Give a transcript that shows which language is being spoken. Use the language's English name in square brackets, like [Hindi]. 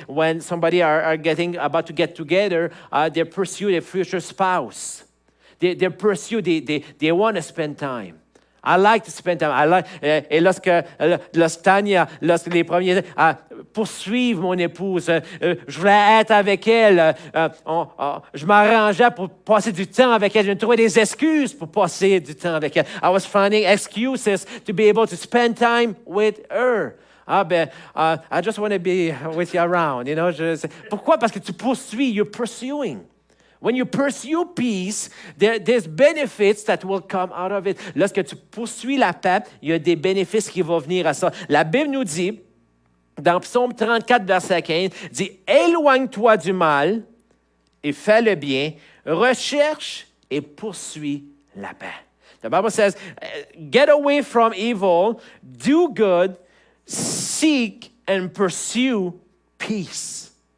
[English] When somebody are about to get together, they pursue their future spouse. They pursue, they want to spend time. I like to spend time. [French] Et lorsque Tania, lorsque les premiers poursuivre mon épouse, je voulais être avec elle, je m'arrangeais pour passer du temps avec elle. Je trouvais des excuses pour passer du temps avec elle. [English] I was finding excuses to be able to spend time with her. I just want to be with you around. You know, [French] pourquoi? Parce que tu poursuis, [English] you're pursuing. When you pursue peace, there's benefits that will come out of it. [French] Lorsque tu poursuis la paix, il y a des bénéfices qui vont venir à ça. La Bible nous dit, dans Psaume 34, verset 15, dit « Éloigne-toi du mal et fais le bien, recherche et poursuis la paix. » [English] The Bible says, get away from evil, do good, seek and pursue peace.